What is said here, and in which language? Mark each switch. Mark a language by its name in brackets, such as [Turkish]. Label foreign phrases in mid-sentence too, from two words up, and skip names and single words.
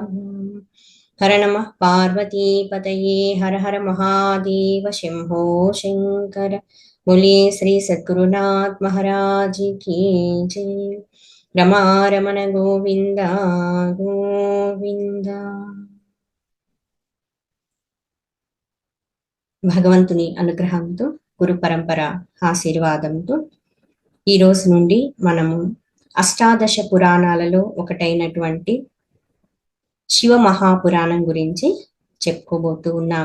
[Sanskrit] हर नमः पार्वतीपतये हर हर महादेव शंभो शंकर। [Hindi] बोलिए श्री सद्गुरुनाथ महाराज की जय। [Sanskrit] रमारमण गोविंद गोविंद। [Telugu] భగవంతుని అనుగ్రహంతో గురు పరంపర ఆశీర్వాదంతో ఈ రోజు నుండి మనము అష్టాదశ పురాణాలలో ఒకటైనటువంటి శివ మహాపురాణం గురించి చెప్పుకోబోతూ ఉన్నాము.